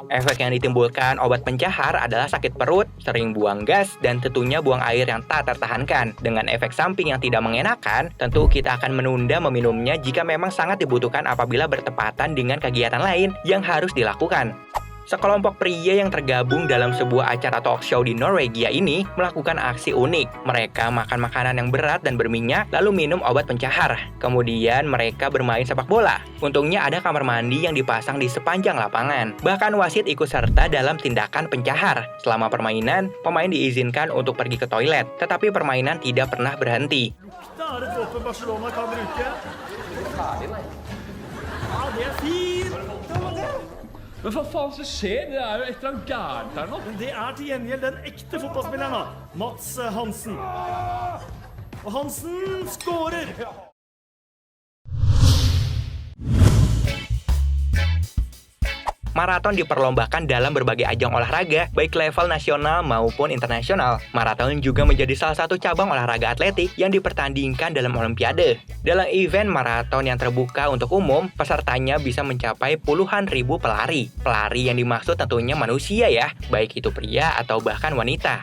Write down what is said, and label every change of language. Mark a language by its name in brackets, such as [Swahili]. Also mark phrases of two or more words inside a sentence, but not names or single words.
[Indonesian] Efek yang ditimbulkan obat pencahar adalah sakit perut, sering buang gas, dan tentunya buang air yang tak tertahankan. Dengan efek samping yang tidak mengenakan, tentu kita akan menunda meminumnya jika memang sangat dibutuhkan apabila bertepatan dengan kegiatan lain yang harus dilakukan. Sekelompok pria yang tergabung dalam sebuah acara [English] talk show [Indonesian] di Norwegia ini melakukan aksi unik. Mereka makan makanan yang berat dan berminyak, lalu minum obat pencahar. Kemudian mereka bermain sepak bola. Untungnya ada kamar mandi yang dipasang di sepanjang lapangan. Bahkan wasit ikut serta dalam tindakan pencahar. Selama permainan, pemain diizinkan untuk pergi ke toilet, tetapi permainan tidak pernah berhenti. [Norwegian] Men hva faen som skjer? Det er jo et eller annet gærent her nå. Det er til gjengjeld den ekte fotballspilleren da, Mats Hansen. Og Hansen skårer! [Indonesian] Maraton diperlombakan dalam berbagai ajang olahraga, baik level nasional maupun internasional. Maraton juga menjadi salah satu cabang olahraga atletik yang dipertandingkan dalam Olimpiade. Dalam event maraton yang terbuka untuk umum, pesertanya bisa mencapai puluhan ribu pelari. Pelari yang dimaksud tentunya manusia ya, baik itu pria atau bahkan wanita.